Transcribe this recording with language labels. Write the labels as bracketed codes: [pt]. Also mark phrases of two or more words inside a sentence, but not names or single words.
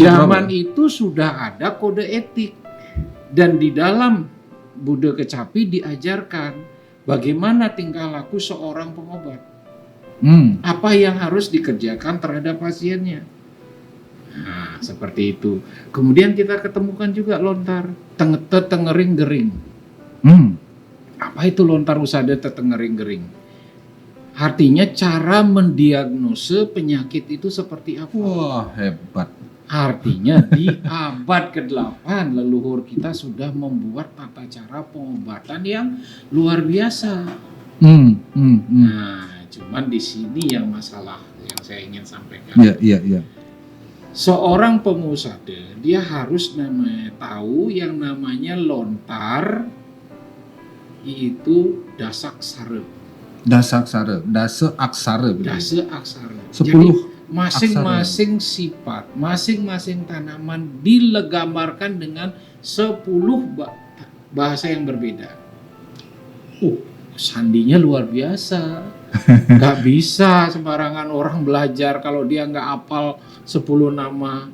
[id] zaman itu sudah ada kode etik. Dan di dalam Buddha Kecapi diajarkan bagaimana tingkah laku seorang pengobat. Apa yang harus dikerjakan terhadap pasiennya. Nah, seperti itu. Kemudian kita ketemukan juga lontar tetengering gering. Apa itu lontar Usada tetengering gering? Artinya cara mendiagnose penyakit itu seperti apa. Wah, hebat. Artinya di abad ke-8 leluhur kita sudah membuat tata cara pengobatan yang luar biasa. Nah, cuman di sini yang masalah yang saya ingin sampaikan. Iya. Seorang pemusada dia harus tahu yang namanya lontar itu dasa aksara. Dasa aksara. 10 Jadi masing-masing sifat, masing-masing tanaman digambarkan dengan 10 bahasa yang berbeda. Sandinya luar biasa. Gak bisa sembarangan orang belajar kalau dia gak hafal 10 nama.